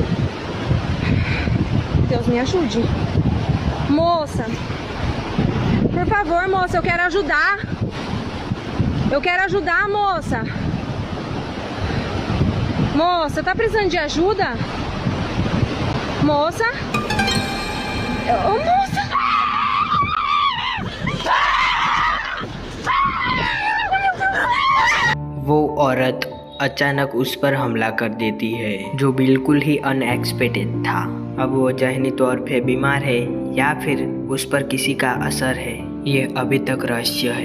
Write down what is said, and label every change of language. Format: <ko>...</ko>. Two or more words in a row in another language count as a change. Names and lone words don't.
<pt>Deus me ajude. Moça. Por favor, moça, eu quero ajudar. Eu quero ajudar, moça. Moça, tá precisando de ajuda? Moça? Ô, moça!</pt> <hi>वो औरत अचानक उस पर हमला कर देती है, जो बिल्कुल ही अनएक्सपेक्टेड था। अब वो ज़हनी तौर पे बीमार है या फिर उस पर किसी का असर है, ये अभी तक रहस्य है।</hi>